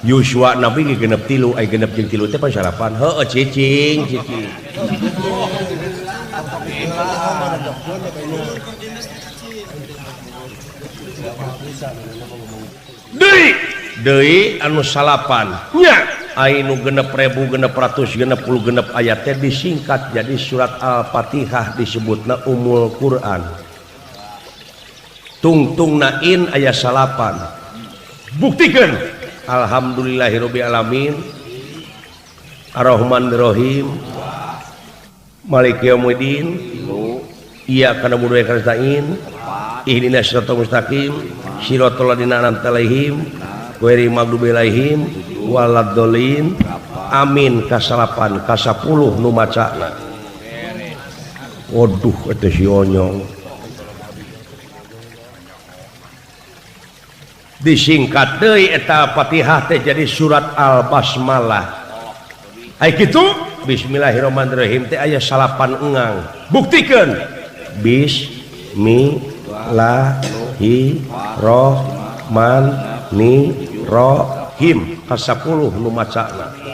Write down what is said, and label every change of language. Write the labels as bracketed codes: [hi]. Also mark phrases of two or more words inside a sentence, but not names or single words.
[su] Yuswa nabi genep tilu ay genep jeung tilu teh pasarapan heueuh cicing deui anu salapan nya anu genep ribu genep ratus genep puluh genep ayat teh disingkat jadi surat Al-Fatihah disebutna Ummul Quran tungtungna in aya salapan buktikeun [ar] الحمد لله رب العالمين الرحمن الرحيم مالك يوم الدين إياك نعبد وإياك نستعين اهدنا الصراط المستقيم صراط الذين أنعمت عليهم غير المغضوب عليهم ولا الضالين آمين [su] kasalapan kasapuluh nu macana waduh eta si onyong disingkat deui eta Fatihah teh jadi surat Al-Basmalah aya kitu bismillahirrahmanirrahim teh aya salapan engang buktikeun bismillahirrahmanirrahim kasapuluh nu macana